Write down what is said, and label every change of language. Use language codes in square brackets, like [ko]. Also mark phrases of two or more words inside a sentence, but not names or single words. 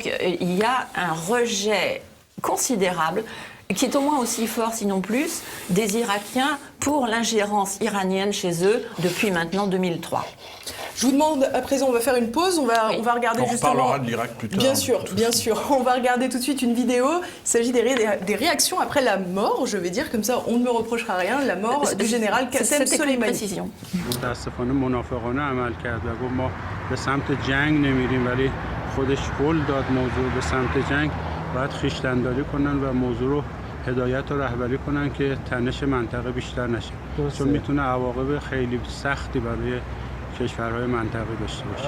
[fr] Et donc il y a un rejet considérable, qui est au moins aussi fort, sinon plus, des Irakiens pour l'ingérence iranienne chez eux depuis maintenant 2003. Je vous demande, à présent, on va faire une pause, on va regarder justement... On reparlera de l'Irak plus tard. Bien sûr. On va regarder tout de suite une vidéo. Il s'agit des réactions après la mort, je vais dire, comme ça on ne me reprochera rien, la mort du général Qassem Soleimani. Précision. [fa] متاسفانه منافقانه عمل کرد و گفت ما به سمت جنگ نمیریم ولی خودش قول داد موضوع به سمت جنگ باید خویشتن‌داری کنن و موضوع رو هدایت و رهبری کنن که تنش منطقه بیشتر نشه چون میتونه عواقب خیلی سختی برای کشورهای منطقه داشته باشه.